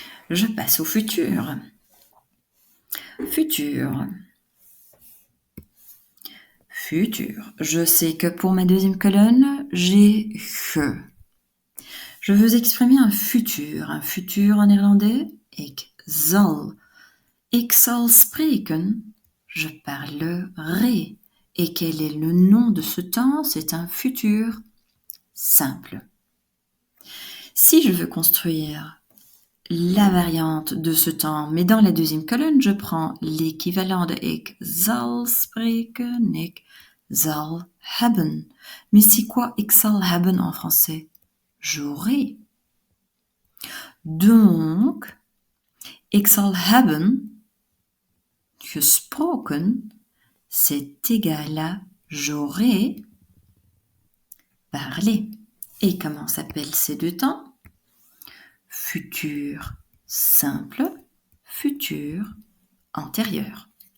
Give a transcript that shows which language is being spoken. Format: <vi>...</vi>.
<fr>Je passe au futur. Futur. Futur. Je sais que pour ma deuxième colonne, j'ai je. Je veux exprimer un futur en néerlandais,</fr> <nl>ik zal. Ik zal spreken,</nl> <fr>je parlerai. Et quel est le nom de ce temps? C'est un futur simple. Si je veux construire la variante de ce temps, mais dans la deuxième colonne, je prends l'équivalent de</fr> <nl>ik zal spreken, ik zal hebben.</nl> <fr>Mais c'est quoi</fr> <nl>ik zal hebben</nl> <fr>en français? J'aurai. Donc,</fr> <nl>ik zal hebben gesproken,</nl> <fr>c'est égal à j'aurais parlé. Et comment s'appellent ces deux temps? Futur simple, futur antérieur.</fr>